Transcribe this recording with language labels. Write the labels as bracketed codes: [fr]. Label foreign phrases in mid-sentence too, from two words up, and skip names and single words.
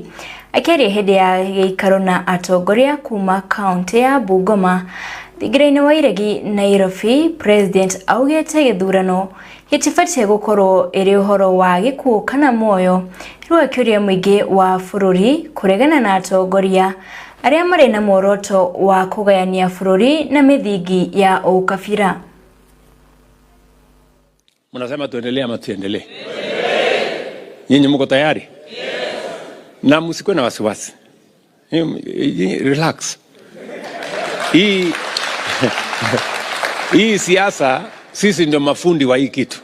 [ki] Akĩaria hĩndĩ ya gĩikaro na atongoria kuma kaunti ya Bungoma thingira-inĩ wa iregi Nairobi, President augĩte gĩthurano gĩtibatiĩ gũkorwo ĩrĩ ũhoro wa gĩkuũ kana muoyo, rĩu akĩũria mũingĩ wa bũrũri kũregana na atongoria arĩa marĩ na muoroto wa kũgayania bũrũri na mĩthingi ya ũkabira. [sw] Mnasema tuendelee ama tuendelee? Nyinyi mko tayari? Na msikuwe na wasiwasi. Relax. Hii siasa sisi ndio mafundi wa hii kitu.